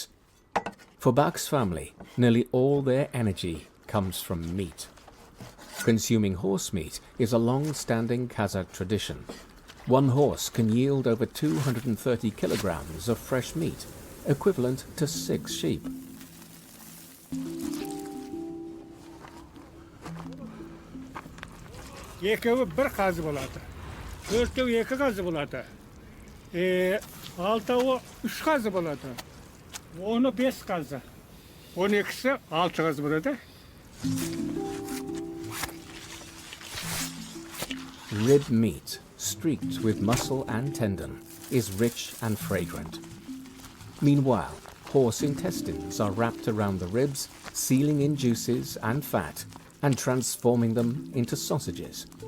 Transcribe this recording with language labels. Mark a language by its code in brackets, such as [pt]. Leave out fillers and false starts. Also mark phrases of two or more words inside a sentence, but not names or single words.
[en] For Bak's family, nearly all their energy comes from meat. Consuming horse meat is a long-standing Kazakh tradition. One horse can yield over 230 kilograms of fresh meat, equivalent to 6 sheep. [kk] Екеуі бір қазы болады. Төртеу екі қазы болады. Алтауы үш қазы болады. Оны 5 қазы. 12-сі 6 қазы болады. [en] Rib meat, streaked with muscle and tendon, is rich and fragrant. Meanwhile, horse intestines are wrapped around the ribs, sealing in juices and fat, and transforming them into sausages.